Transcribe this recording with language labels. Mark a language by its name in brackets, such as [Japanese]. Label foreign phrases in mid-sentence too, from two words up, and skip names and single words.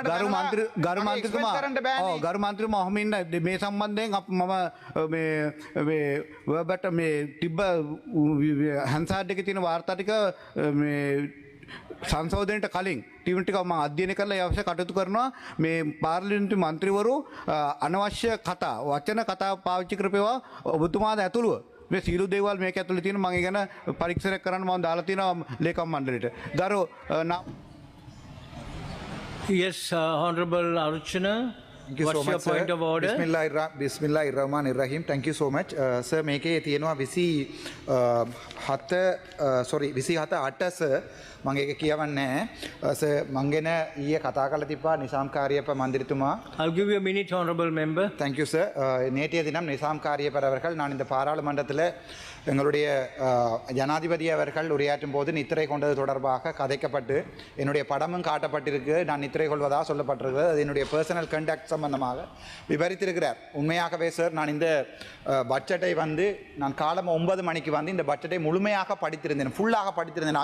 [Sinhala] ගරු මන්ත්‍රීතුමා ගරු මන්ත්‍රීතුමා ඔහොම ඉන්න මේ සම්බන්ධයෙන් මම මේ ඔබට මේ තිබ්බ හන්සාඩ් එකේ තියෙන වාර්තා ටික මේ සංශෝධනයට කලින් ටීම් ටික මම අධ්‍යයනය කරලා ඒ අවශ්‍ය කටයුතු කරනවා. මේ පාර්ලිමේන්තු මන්ත්‍රීවරු අනවශ්‍ය කතා වචන කතා පාවිච්චි කරපේවා ඔබතුමාද ඇතුළුව මේ සියලු දේවල් මේක ඇතුළේ තියෙන. මම ගැන පරීක්ෂණයක් කරන්න මම දාලා තියෙනවා ලේකම් මණ්ඩලයට. ගරු [English] Yes, Honorable Archana. Thank you What's so much, your point sir. of order? [Arabic] بسم الله الرحمن الرحيم. [English] Thank you so much. Sir, [Sinhala] මේකේ තියෙනවා 27 8 sir. මම ඒක කියවන්නේ නැහැ. sir, මං ගැන ඊයේ කතා කරලා තිබ්බා නිසාම් කාර්යප මන්දිරතුමා. [English] I'll give you a minute, Honorable Member. Thank you, sir. [Tamil] நேற்றைய தினம் நிசாம் காரியப்பர் அவர்கள் நான் இந்த பாராளுமன்றத்தில் எங்களுடைய ஜனாதிபதி அவர்கள் உரையாற்றும் போது நித்திரை கொண்டது தொடர்பாக கதைக்கப்பட்டு என்னுடைய படமும் காட்டப்பட்டிருக்கு. நான் நித்திரை கொள்வதாக சொல்லப்பட்டிருக்கிறது. அது என்னுடைய [English] personal conduct [Tamil] சம்பந்தமாக விவரித்திருக்கிறார். உண்மையாகவே சார், நான் இந்த பட்ஜெட்டை நான் காலம் 9 மணிக்கு இந்த பட்ஜெட்டை முழுமையாக படித்திருந்தேன், ஃபுல்லாக படித்திருந்தேன்.